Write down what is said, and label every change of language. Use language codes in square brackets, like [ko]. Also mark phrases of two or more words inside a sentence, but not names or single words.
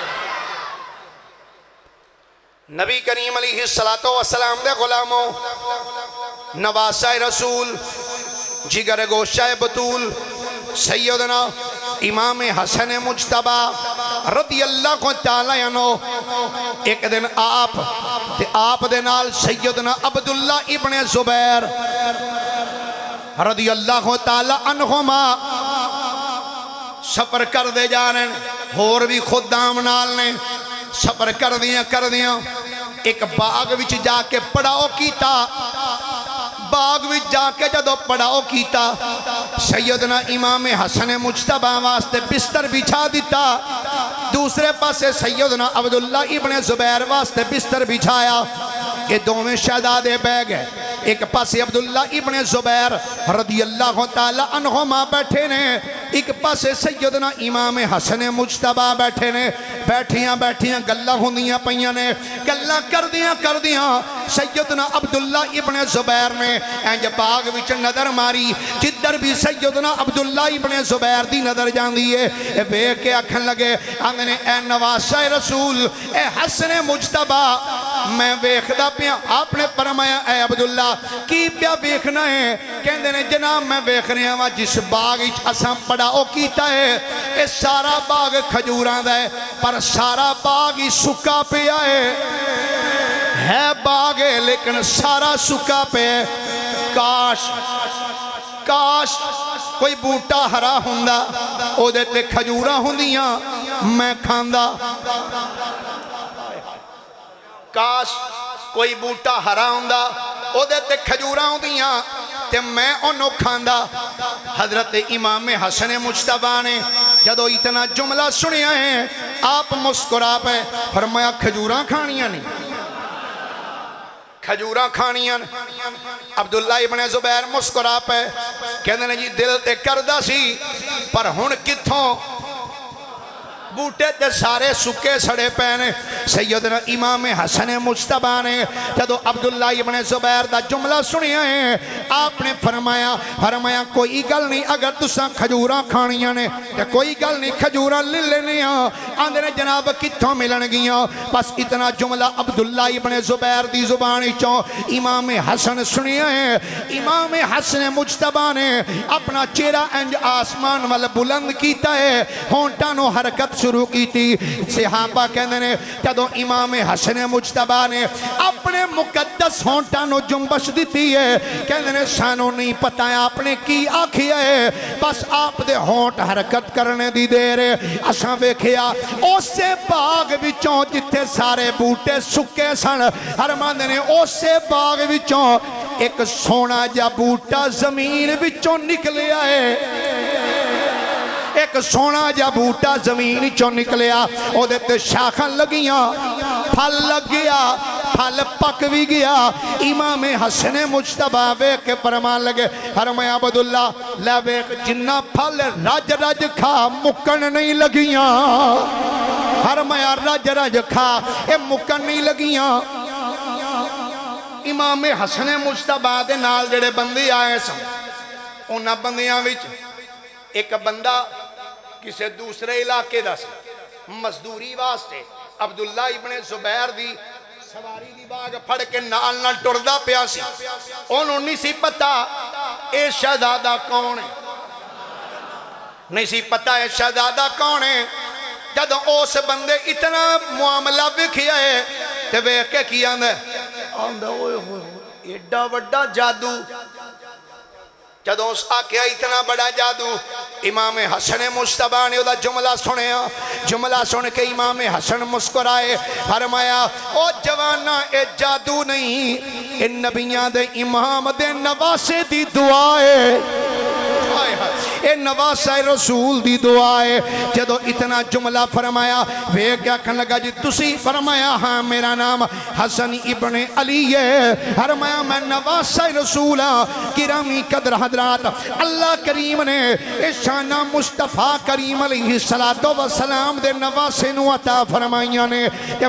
[pa] نبی کریم علیہ السلام دے غلاموں نواسا رسول جگر گوشہ بطول سیدنا امام حسن مجتبہ [ar] رضی اللہ کو تعالیٰ عنہ [pa] ایک دن آپ دے نال سیدنا عبداللہ ابن زبیر [ar] رضی اللہ تعالیٰ عنہما [pa] سفر کر دے جانے، اور بھی خدام نال نے سفر کر دیاں ایک باغ وچ جا کے پڑاؤ کیتا۔ باغ وچ جا کے جدو پڑاؤ کیتا سیدنا امام حسن مجتبہ واسطے بستر بچھا دیتا، دوسرے پاسے سیدنا عبداللہ ابن زبیر واسطے بستر بچھایا۔ یہ دونوں شہزادے بہ گئے، ایک پاسے عبداللہ ابن زبیر [ar] رضی اللہ تعالی عنہما [pa] بیٹھے نے، ایک پاسے سیدنا امام حسن مجتبہ بیٹھے نے۔ بیٹھیاں گلہ ہوندیاں پئیاں نے، گلہ کر دیاں سیدنا عبداللہ ابن زبیر نے انج باغ وچ نظر ماری، جدر بھی سیدنا عبداللہ ابن زبیر دی نظر جاندی ہے، اے بے کے آکھن لگے آندھنے اے نواسہ رسول اے حسن مجتبہ میں ویکھدا پیاں۔ آپ نے فرمایا اے عبداللہ کی پیا ویکھنا ہے؟ کہندے نے جناب میں ویکھ رہا ہاں جس باغ وچ اساں پڑاؤ کیتا ہے اے سارا باغ کھجوراں دا ہے، پر سارا باغ ہی سکا پیا ہے باغ ہے لیکن سارا سکا پہ ہے۔ کاش کوئی بوٹا ہرا ہوندہ او دیتے کھجوراں ہوندیاں میں کھاندا، کاش کوئی بوٹا ہرا ہوندہ او دیتے کھجوراں ہوندیاں تے میں انہوں کھاندا۔ حضرت امام حسن مجتبہ نے جدو اتنا جملہ سنیا ہے آپ مسکرا پہ فرمایا کھجوراں کھانیاں نہیں، کھجوراں کھانیاں۔ عبداللہ ابن زبیر مسکرا پہ کہنے نے جی دل تے کردہ سی پر ہن کتھوں، بوٹے تے سارے سکے سڑے پینے۔ سیدنا امام حسن مجتبہ نے جدو عبداللہ ابن زبیر دا جملہ سنیا ہے آپ نے فرمایا کوئی گل نہیں، اگر تساں کھجوراں کھانیاں نے تے کوئی گل نہیں، کھجوراں لے لینیاں۔ آندھنے جناب کتھوں ملن گیاں؟ بس اتنا جملہ عبداللہ ابن زبیر دی زبانی چوں امام حسن سنیا ہے۔ امام حسن مجتبہ نے اپنا چہرہ انج آسمان والا بلند کیتا ہے، ہونٹاں نو حرکت شروع کی تھی۔ صحابہ کہنے نے جدو امام حسن مجتبہ نے اپنے مقدس ہونٹاں نو جنبش دیتی ہے، کہنے نے سانو نہیں پتہ ہے آپ نے کی آکھیا ہے، بس آپ دے ہونٹ حرکت کرنے دی دیر ہے۔ اساں ویکھیا اسے باغ وچوں جتھے سارے بوٹے سکے سن، فرماندے نے اسے باغ وچوں ایک سونا جا بوٹا زمین وچوں نکلیا ہے۔ ایک سونا جا بوٹا زمین چوں نکلیا او دے تے شاخاں لگیاں پھل لگ گیا پھل پک بھی گیا امام حسن مجتبی ویکھ کے فرمان لگے فرمایا عبداللہ لے ویکھ جنہ پھل رج رج کھا مکن نہیں لگیاں فرمایا رج رج کھا اے مکن نہیں لگیاں امام حسن مجتبی دے نال جڑے بندے آئے سن انہاں بندیاں وچ ایک بندہ کسے دوسرے علاقے دا سی مزدوری واسطے عبداللہ ابن زبیر دی سواری دی باغ پھڑ کے نال نال ٹردا پیا سی انہوں نہیں سی پتا اے شہزادہ کون ہے نہیں سی پتا اے شہزادہ کون ہے جدوں اس بندے اتنا معاملہ وکھیا ہے تے ویکھ کے کی آندا آندا اوئے ہوئے ایڈا وڈا جادو جدوں اس آکھیا اتنا بڑا جادو امام حسن مجتبی نے دا جملہ سنیا جملہ سن کے امام حسن مسکرائے فرمایا او جوانا اے جادو نہیں اے نبیاں دے امام دے نواسے دی دعا ہے اے نواسہ رسول دی دعا ہے جدو اتنا جملہ فرمایا وہ کیا کہنے لگا جی تسی فرمایا ہاں میرا نام حسن ابن علی ہے فرمایا میں نواسہ رسول ہاں گرامی قدر حضرات اللہ کریم نے شانہ مصطفیٰ کریم علیہ السلام دے نواسے نو عطا فرمائیاں نے کہ